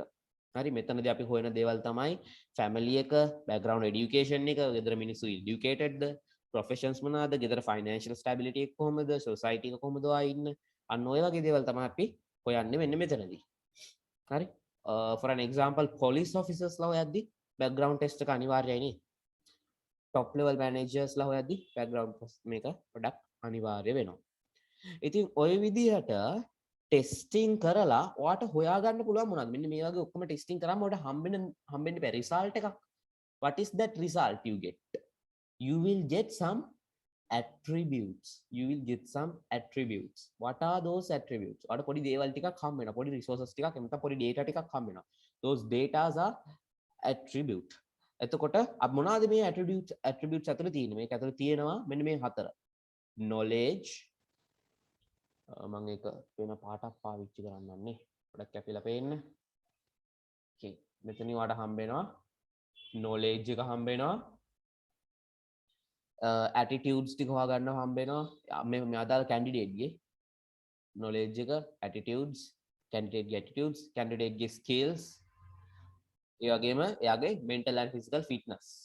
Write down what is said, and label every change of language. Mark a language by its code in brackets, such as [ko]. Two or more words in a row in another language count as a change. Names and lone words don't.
[si] හරි මෙතනදී අපි හොයන දේවල් තමයි family එක [en] background education [si] එක ගෙදර මිනිස්සු educatedද professions මොනවාද ගෙදර [en] financial stability [si] එක කොහොමද society එක කොහොමද ආ ඉන්න අන්න ඔය වගේ දේවල් තමයි අපි හොයන්නේ මෙන්න මෙතනදී. හරි [en] for an example police officers [si] ලා හොයද්දි [en] background test [si] එක අනිවාර්යයි නේ. [en] top level managers [si] ලා හොයද්දි [en] background test [si] මේක පොඩක් අනිවාර්ය වෙනවා. ඉතින් ඔය විදිහට ටෙස්ටිං කරලා ඔයාට හොයාගන්න පුළුවන් මොනවද මෙන්න මේ වගේ ඔක්කොම ටෙස්ටිං කරාම ඔයාට හම්බෙන්න බෑ රිසල්ට් එකක්. [en] what is that result you get? You will get some attributes. What are those attributes? [si] ඔයාට පොඩි දේවල් ටිකක් හම්බ වෙනවා. පොඩි resources ටිකක් එතන පොඩි data ටිකක් හම්බ වෙනවා. [en] those datas are attribute. [si] එතකොට මොනවද මේ attributes ඇතුළේ තියෙන්නේ? මේක ඇතුළේ තියෙනවා මෙන්න මේ හතර. knowledge මම ඒක වෙන පාටක් පාවිච්චි කරන්නන්නේ. පොඩක් කැපිලා පේන්න. okay මෙතන ඔයාට හම්බ වෙනවා knowledge එක හම්බ වෙනවා. attitudes ටික හොයාගන්න හම්බ වෙනවා. මේ අදාළ candidate ගේ knowledge එක attitudes candidate ගේ skills ඒ වගේම එයාගේ [en] mental and physical fitness